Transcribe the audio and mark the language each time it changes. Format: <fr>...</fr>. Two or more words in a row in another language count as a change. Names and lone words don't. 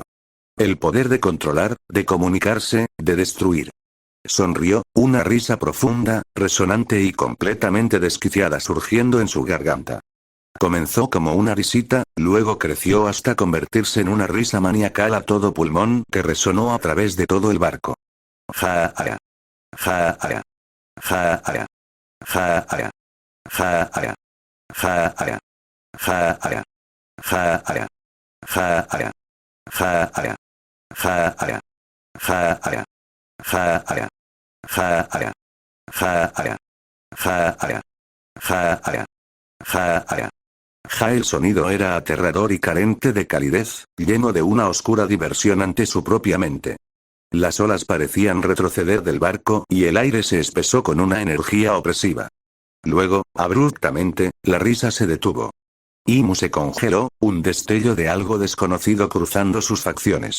<es>El poder de controlar, de comunicarse, de destruir. Sonrió, una risa profunda, resonante y completamente desquiciada surgiendo en su garganta. Comenzó como una risita, luego creció hasta convertirse en una risa maniacal a todo pulmón que resonó a través de todo el barco. Ja-aya. Ja-aya. Ja-aya. Ja-aya. Ja-aya. Ja-aya. Ja-aya. Ja-aya. Ja-aya. Ja-aya. Ja-aya. Ja-aya. Ja-aya. Ja-aya. Ja-aya. Ja-aya. Ja-aya. Ja-aya. Ja. El sonido era aterrador y carente de calidez, lleno de una oscura diversión ante su propia mente. Las olas parecían retroceder del barco y el aire se espesó con una energía opresiva. Luego, abruptamente, la risa se detuvo. Imu se congeló, un destello de algo desconocido cruzando sus facciones.</es>